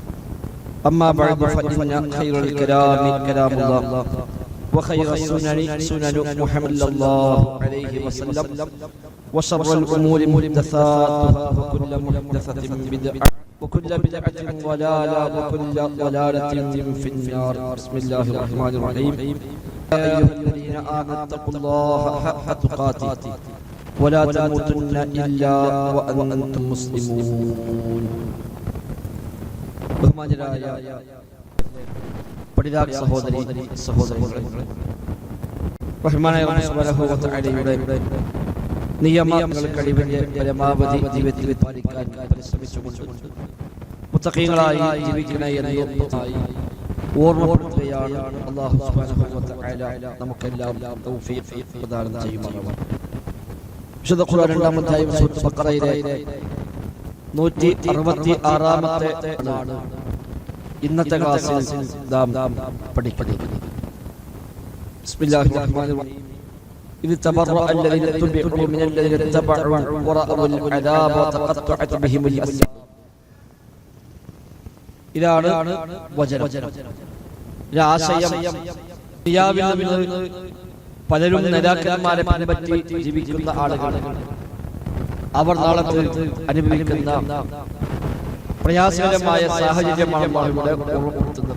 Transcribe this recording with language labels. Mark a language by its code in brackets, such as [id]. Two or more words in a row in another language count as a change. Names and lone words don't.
[ar] أما بعد فإن خير الكلام كلام الله وخير السنن سنن محمد صلى الله عليه وسلم وشر الأمور محدثاتها وكل محدثة بدعة وكل بدعة ضلالة وكل ضلالة في النار. بسم الله الرحمن الرحيم. يا أيها الذين آمنوا اتقوا الله حق تقاته ولا تموتن إلا وأنتم مسلمون. [ml] ബഹുമാന്യരായ പഠിതാക്ക സഹോദരികളെ, റഹ്മാനായ [ar] الله سبحانه وتعالى [ml] നിയമങ്ങൾക്കടിവിന്റെ പരമാവധി ജീവിതത്തിൽ പാലിക്കാൻ പരിശ്രമിച്ചുകൊണ്ട് മുത്തഖീങ്ങളായി ജീവിക്കണ എന്ന് ഓർമ്മപ്പെടുത്തുകയാണ്. [ar] الله سبحانه وتعالى [ml] നമുക്കെല്ലാം തൗഫീഖ് പ്രദാനം ചെയ്യുമാറാവട്ടെ. വിശുദ്ധ ഖുർആൻ രണ്ടാമത്തെ സൂറത്തുൽ ബഖറയിലെ 166-ാമത്തെ ആണ് ഇന്നത്തെ ക്ലാസ്സിൽ നാം പഠിക്കുന്നത്. [ar] بسم الله الرحمن الرحيم. إذ تبرأ الذين اتبعوا من الذين اتبعوا ورأوا العذاب وتقطعت بهم الأسباب. [ml] ഇതാണ് വചനം. ആശയം ദുനിയാവിൽ നിന്ന് പലരും നേതാക്കന്മാരെ പിൻപറ്റി ജീവിക്കുന്ന ആളുകളാണ്. അവർ നാളെ അനുഭവിക്കുന്ന പ്രയാസകരമായ സാഹചര്യമാണ് ഇവിടെ ഓർമ്മപ്പെടുത്തുന്നത്.